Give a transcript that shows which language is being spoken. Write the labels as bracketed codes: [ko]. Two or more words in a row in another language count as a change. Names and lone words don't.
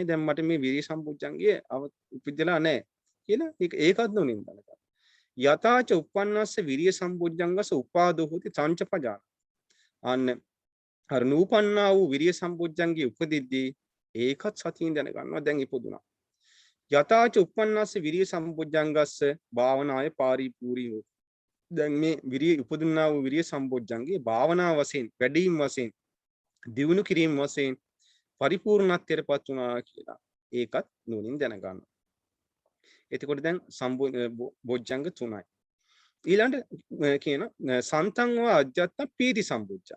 [si] දැන් මට මේ විරිය සම්බුද්ධංගය උපදිලා නැහැ කියලා ඒකත් නොනින් බලක. [pi] යතාච උප්පන්නස්ස විරිය සම්බුද්ධංගස උපාදෝ හොති සංච පජාන. [si] අන්න අර නූපන්නා වූ විරිය සම්බුද්ධංගේ උපදිද්දී ඒකත් සතියින් දැන ගන්නවා දැන් ඉපදුනා. [pi] යතාච උප්පන්නස්ස විරිය සම්බුද්ධංගස්ස භාවනාය පාරිපූර්ණී හොති. [si] දැන් මේ විරිය උපදිනා වූ විරිය සම්බොජ්ජංගේ භාවනා වශයෙන් වැඩිම වශයෙන් දියුණු කිරීම වශයෙන් පරිපූර්ණත්වයට පත් වුණා කියලා ඒකත් නුවණින් දැන ගන්න. එතකොට දැන් බොජ්ජංග තුනයි. ඊළඟට කියන [pi] සන්තං වා අජ්ජත්ත පීති සම්බොජ්ජංග.